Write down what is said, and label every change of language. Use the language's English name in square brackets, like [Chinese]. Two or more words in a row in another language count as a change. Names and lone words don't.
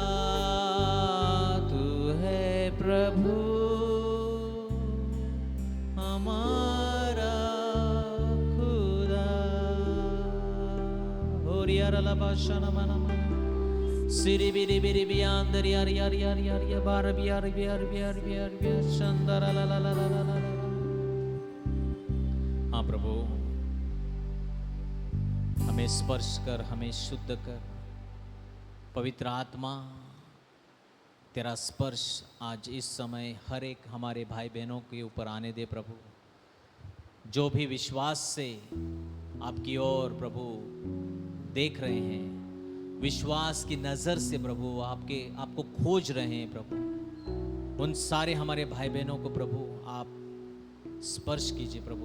[Hindi] तू है प्रभु हमारा खुदा। होरिया रला बाशाना मना मना, सिरी बिरी बिरी बियांदर यार यार यार यार यार बार बियार बियार बियार बियार बियार शंदर ला ला ला ला ला ला। हाँ प्रभु, हमें स्पर्श कर, हमें शुद्ध कर। पवित्र आत्मा, तेरा स्पर्श आज इस समय हर एक हमारे भाई बहनों के ऊपर आने दे प्रभु, जो भी विश्वास से आपकी ओर प्रभु देख रहे हैं, विश्वास की नज़र से प्रभु आपको खोज रहे हैं प्रभु, उन सारे हमारे भाई बहनों को प्रभु आप स्पर्श कीजिए प्रभु।